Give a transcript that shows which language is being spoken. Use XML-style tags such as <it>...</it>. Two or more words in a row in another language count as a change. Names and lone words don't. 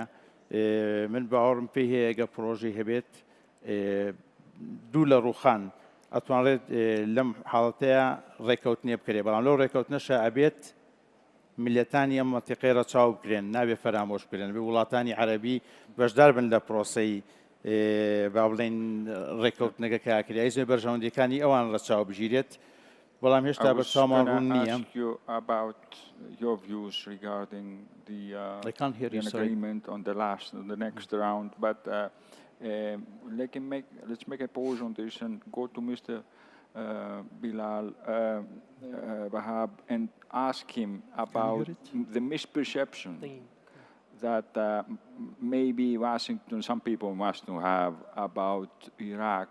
<ckb>من باوەڕم پێی هەیە ئەگە پرۆژەی هەبێت دوو لە ڕووخان ئەتوانڕێت لەم حاڵەتەیە ڕێکەوتنێ بکرێ، بەڵام لەو ڕێکەوتنەشە ئەبێت میلەتانی ئەم مەنتیقەی ڕەچاو بکرێن، نابێ فەرامۆش بکرێن، بێ وڵاتانی عەرەبی بەشدار بن لە پرۆسەی با بڵێن ڕێکەوتنەکە کاکرێ، هیچ بەرژەوەندەکانی ئەوان ڕەچاو بژیرێت بەڵام</ckb> <en>I</en> <ckb>هێشتا بە</ckb> <en>was</en> <ckb>چاومان</ckb> <en>going</en> <ckb>ڕوون</ckb> <en>to</en> <ckb>نییە.</ckb> <en>ask you about your views regarding I can't hear you, an sorry. agreement on the next round, but let's make a pause on this and go to Mr. Bilal Wahab and ask him about the misperception that maybe Washington, some people must have about Iraq.</en>